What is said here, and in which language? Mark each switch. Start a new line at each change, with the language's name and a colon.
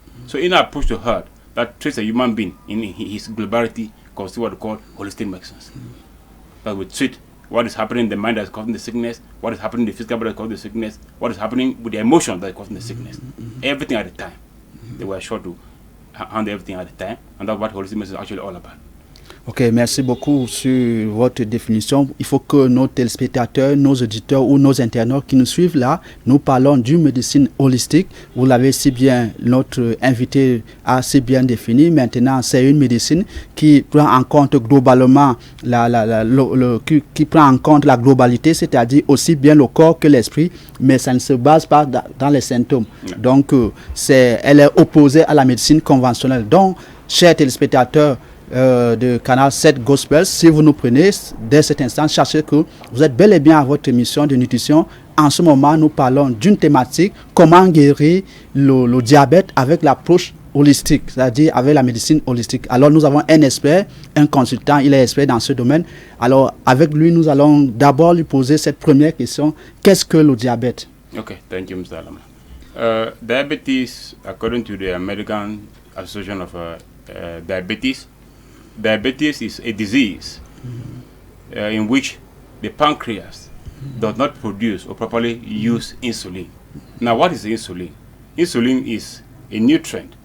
English: So in our approach to health, that treats a human being in his globality, constitutes what we call holistic medicine. That we treat what is happening in the mind that is causing the sickness, what is happening in the physical body that is causing the sickness, what is happening with the emotion that is causing the sickness. Everything at a time. They were sure to handle everything at a time, and that's what holistic medicine is actually all about.
French: Ok, merci beaucoup sur votre définition. Il faut que nos téléspectateurs, nos auditeurs ou nos internautes qui nous suivent là, nous parlons d'une médecine holistique. Vous l'avez si bien, notre invité a si bien défini. Maintenant, c'est une médecine qui prend en compte globalement qui prend en compte la globalité, c'est-à-dire aussi bien le corps que l'esprit, mais ça ne se base pas dans les symptômes. Donc, elle est opposée à la médecine conventionnelle. Donc, chers téléspectateurs, de Canal 7 Gospel, si vous nous prenez dès cet instant, sachez que vous êtes bel et bien à votre émission de nutrition. En ce moment, nous parlons d'une thématique, comment guérir le diabète avec l'approche holistique, c'est-à-dire avec la médecine holistique. Alors, nous avons un expert, un consultant, il est expert dans ce domaine. Alors, avec lui, nous allons d'abord lui poser cette première question. Qu'est-ce que le diabète?
English: Okay, thank you, Mr. Alama. Diabetes, according to the American Association of Diabetes is a disease in which the pancreas does not produce or properly use insulin. Now, what is insulin? Insulin is a nutrient